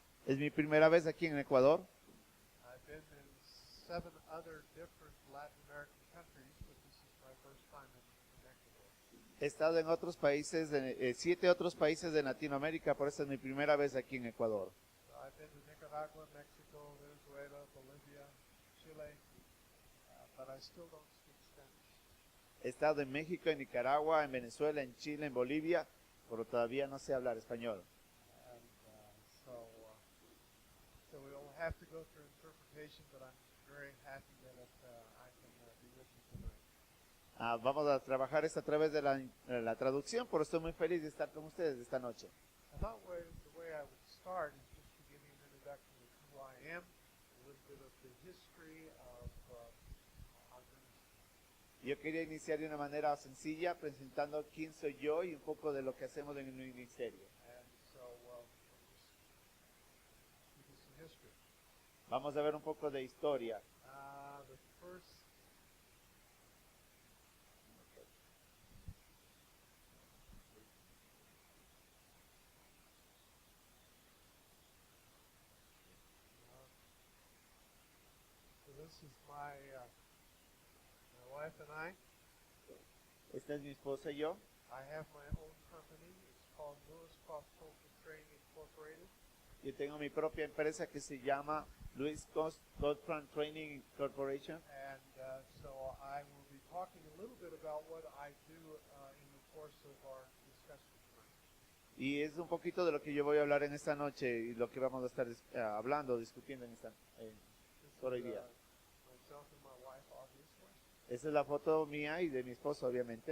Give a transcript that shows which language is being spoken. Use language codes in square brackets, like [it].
[es] Es mi primera vez aquí en Ecuador. [en] I've been in 7 other different Latin American countries, but this is my first time in Ecuador. [es] He estado en otros países, 7 otros países de Latinoamérica, por eso es mi primera vez aquí en Ecuador. [en] So I've been to Nicaragua, Mexico, Venezuela, Bolivia, Chile, but I still don't speak Spanish. [es] He estado en México, en Nicaragua, en Venezuela, en Chile, en Bolivia, pero todavía no sé hablar español. [en] And so we'll have to go through interpretation, but I'm very happy that I can be with you tonight. [es] Vamos a trabajar esto a través de la traducción, por eso estoy muy feliz de estar con ustedes esta noche. [en] I thought the way I would start is just to give you an introduction of who I am, a little bit of the history of I'm going to [es] Yo quería iniciar de una manera sencilla, presentando quién soy yo y un poco de lo que hacemos en el ministerio. [en] And so we'll just give you some history. [es] Vamos a ver un poco de historia. [en] The first so this is my wife and I. [es] Esta es mi esposa y yo. [en] I have my own company. It's called Lewis Cross Cultural Training Incorporated. [es] Yo tengo mi propia empresa que se llama Luis Gottfried Training Corporation. [en] And so I will be talking a little bit about what I do in the course of our discussion tonight. [es] Y es un poquito de lo que yo voy a hablar en esta noche y lo que vamos a estar hablando, discutiendo en esta por hoy día. [en] Myself and my wife, obviously. [es] Esa es la foto mía y de mi esposo, obviamente.